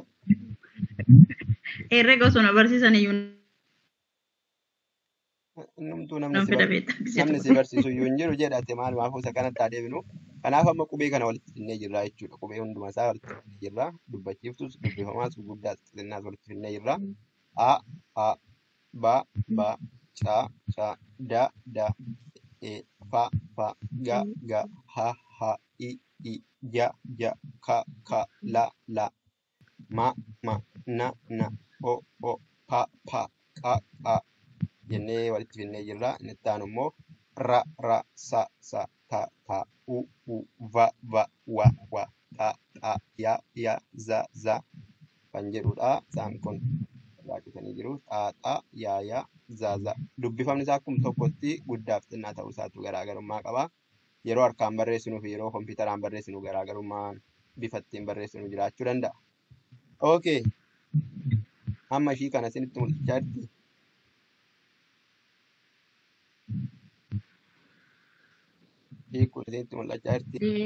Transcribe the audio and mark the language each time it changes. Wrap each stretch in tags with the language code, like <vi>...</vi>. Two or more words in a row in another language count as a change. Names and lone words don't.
<om>Herrega osoo na barsiisan iyyuu Innumtuu nan fedha beektaa namni si barsiisu iyyuu hin jiru jedhate maalumaafuu isa kanatti haa deebinu. Kanaaf amma qubee kana walitti finnee jirra jechuudha. Qubee hunduma isaa walitti finnee jirra. Dubbachiiftus, dubbifamaas, guddaas, xixinnaas walitti finnee jirra. A, ba, ca, da, fa, ga, ha, i, ja, ka, la, ma, na, o, pa, qa, jennee walitti finnee jirra. Inni itti aanu immoo ra, sa, ta, u, va, wa, ta, ya, za kan jedhudha. Isaan kun raakisanii jiru. Xaaxaa, ya, za. Dubbifamni isaa akkuma tokkotti guddaaf xinnaa ta'uu isaatu garaagarummaa qaba. Yeroo harkaan barreessinuu fi yeroo kompiitaraan barreessinu garaagarummaan bifa ittiin barreessinu jiraachuu danda'a. Okay. Amma ishii kana isinitti mul'achaa jirti. Ishii kun isinitti mul'achaa jirti.</om>